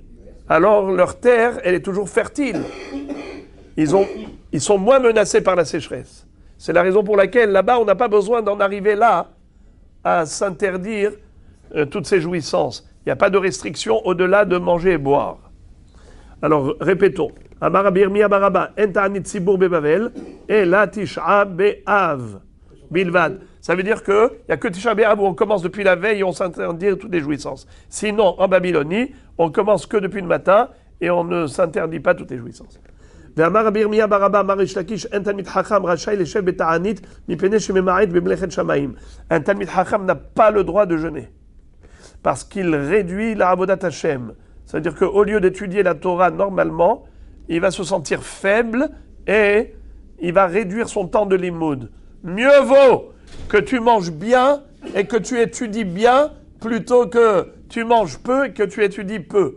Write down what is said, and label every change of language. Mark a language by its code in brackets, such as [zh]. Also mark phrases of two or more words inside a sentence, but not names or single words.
[fr] Alors leur terre, elle est toujours fertile. Ils sont moins menacés par la sécheresse. C'est la raison pour laquelle là-bas, on n'a pas besoin d'en arriver là à s'interdire toutes ces jouissances. Il n'y a pas de restriction au-delà de manger et boire. Alors, répétons. [he] אמר רבי ירמיה בר אבא, אין תענית ציבור בבבל, אלא תשעה באב בלבד. [fr] Ça veut dire qu'il n'y a que Tisha B'Av où on commence depuis la veille et on s'interdit toutes les jouissances. Sinon, en Babylonie, on commence que depuis le matin et on ne s'interdit pas toutes les jouissances. [he] ואמר רבי ירמיה בר אבא אמר ריש לקיש אין תלמיד חכם רשאי לשב בתענית מפני שממעט במלאכת שמיים. [fr] Un [he] תלמיד חכם [fr] n'a pas le droit de jeûner parce qu'il réduit la [he] עבודת השם. [fr] C'est-à-dire qu'au lieu d'étudier la Torah normalement, il va se sentir faible et il va réduire son temps de limoud. Mieux vaut que tu manges bien et que tu étudies bien plutôt que tu manges peu et que tu étudies peu.